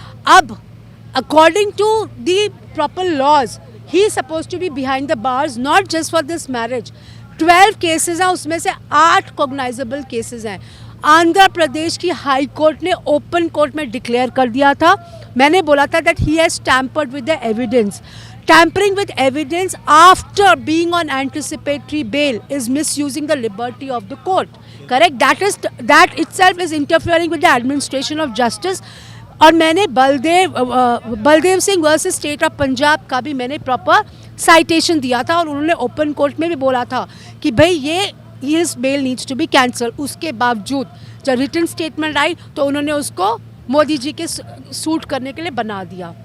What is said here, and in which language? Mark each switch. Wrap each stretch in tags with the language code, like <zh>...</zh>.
<en>अब according to the proper laws, he is suppose to be behind the bars, not just for this marriage.</en> <hi>12 cases हैं, उसमें से 8 cognisable cases हैं। आंध्र प्रदेश की high court ने open court में declare कर दिया था, मैंने बोला था</hi> <en>That he has tampered with the evidence. Tampering with evidence after being on anticipatory bail is misusing the liberty of the court. Correct? That itself is interfering with the administration of justice.</en> <hi>और मैंने Baldev Singh versus state of Punjab का भी मैंने proper citation दिया था और उन्होंने open court में भी बोला था कि भाई ये</hi> <en>His bail needs to be cancel.</en> <hi>उसके बावजूद जब रिटन स्टेटमेंट आई तो उन्होंने उसको मोदी जी के सूट करने के लिए बना दिया।</hi>